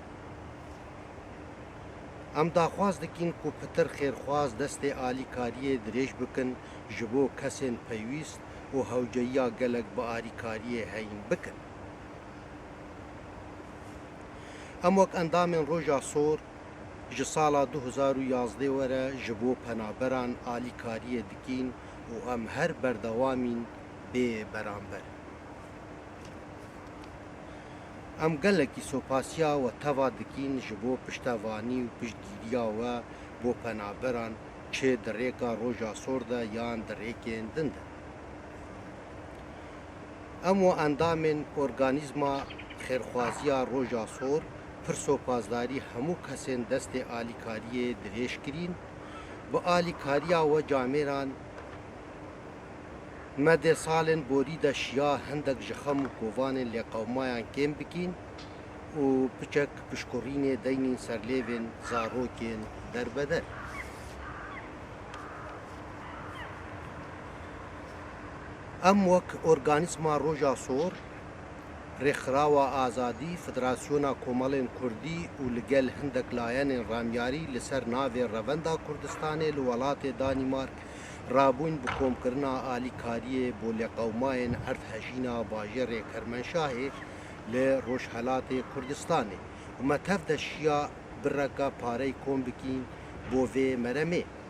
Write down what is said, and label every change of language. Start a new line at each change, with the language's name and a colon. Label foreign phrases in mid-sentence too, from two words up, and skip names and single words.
Kurdish: ئەم داخواز دکین کو پتر خێرخواز دەستێ ئالیکاریە درێژ بکن ji بۆ کەسێن پەیویست و هەوجەییا گەلک بە ئالیکاریە هەین بکن. ئەم وەک ئەندامێن ڕۆژا سۆر ji sala 2011 were ji bo penaberan alîkariyê dikîn û em her berdewamîn bê beramber. Em gelekî sopasiya we teva dikîn ji bo piştevanî û piştgiriya we bo penaberan çê di rêka roja sor de yan di rêkên din de. Em û endamên organîzma xêrxwaziya roja sor پر سۆپازداری هەموو کەسێن دەستێ ئالیکاریە درێژ کرین بە ئالیکاریا وە جامێران مەدێ ساڵێن بۆری دەشیا هەندێک ji خەم و کۆڤانên لێقەومایان کێم بکین و پچەک پشکوڕینێ دەینین سەرلێڤێن زارۆکێن دەربەدەر. ئەم وەک ئۆرگانیزما ڕۆژا سۆر رێکخراوە ئازادی فدراسیۆنا کۆمەڵێن کوردی و لەگەل هەندێک لایەنێن ڕامیاری لەسەر ناوێ ڕەڤەندا کوردستانê li welatê Danîmark rabûn bi komkirina alîkariyê bo lêqewmayên erdhejîna bajêrê Kermenşahê li Rojhilatê Kurdistanê û me tev de şiya bireka pareyê kom bikîn bo vê meremê.